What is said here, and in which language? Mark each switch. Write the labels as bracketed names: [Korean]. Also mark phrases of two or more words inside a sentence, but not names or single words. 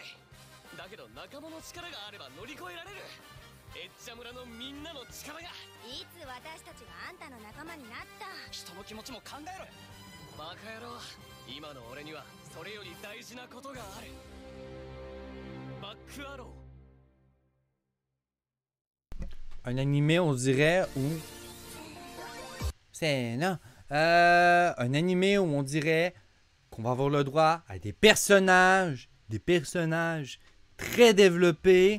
[Japanese] だけど仲間の力があれば乗り越えられる。エッジャ村のみんなの力が。いつ私たちがあんたの仲間になった？人の気持ちも考えろよ。バカ野郎、今の俺にはそれより大事なことがある。バックアロー。 [French] Un animé, on dirait, où... C'est... Non. Un animé où on dirait qu'on va avoir le droit à des personnages très développés.